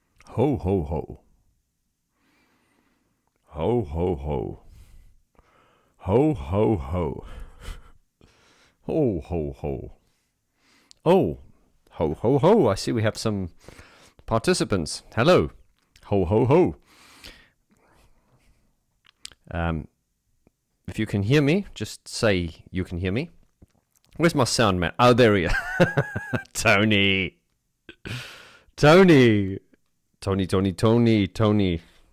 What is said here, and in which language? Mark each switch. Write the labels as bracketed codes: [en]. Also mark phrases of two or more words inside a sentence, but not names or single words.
[en] Ho, ho, ho. Ho, ho, ho. Ho, ho, ho. Ho, ho, ho. Oh, ho, ho, ho. I see we have some participants. Hello. Ho, ho, ho. If you can hear me, just say you can hear me. Where's my sound man? Oh, there he is. Tony. Tony. Tony.